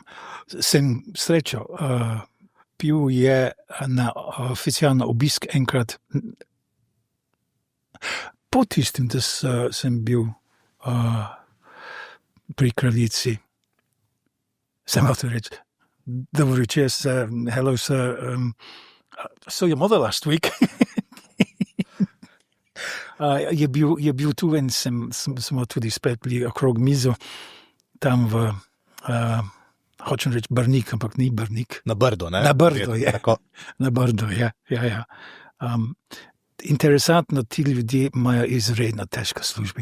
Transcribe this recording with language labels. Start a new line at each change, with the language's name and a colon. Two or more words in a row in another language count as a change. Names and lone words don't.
Slovenian: Sem srečal, bil je na oficialno obisk enkrat. Po tistim, da sem bil pri kraljici. Sem hotel reči, dobro večer,
English: hello sir, saw your mother last week.
Slovenian: je bil tu in smo tudi spet bili okrog mizo, tam hočem reči Brnik, ampak ni Brnik. Na Brdo, ne? Na Brdo, je. Tako. Na Brdo, ja. Interesantno, ti ljudje imajo izredno težke službe.